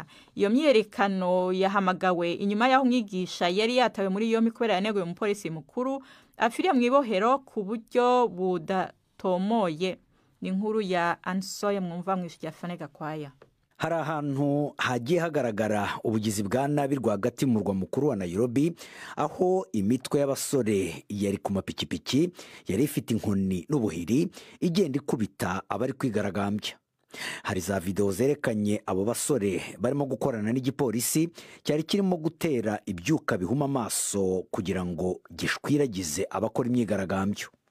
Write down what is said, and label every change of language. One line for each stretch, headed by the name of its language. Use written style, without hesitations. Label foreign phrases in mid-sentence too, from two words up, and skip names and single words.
Rundi: Iyo myerekano yahamagawe inyuma y'aho umwigisha yari yatawe muri yombi kubera yaneguye umupolisi mukuru afiriye mu ibohero ku buryo budatomoye. Ni inkuru ya Ansoye mwumva mwishu ya Fanega Kwaya.
Kinyarwanda: Hari ahantu hagiye hagaragara ubugizi bwa nabi rwagati mu murwa mukuru wa Nairobi, aho imitwe y'abasore yari ku mapikipiki yari ifite inkoni n'ubuhiri igenda ikubita abari kwigaragambya. Hari za video zerekanye abo basore barimo gukorana n'igipolisi cyari kirimo gutera ibyuka bihuma amaso kugira ngo gishwiragize abakora imyigaragambyo.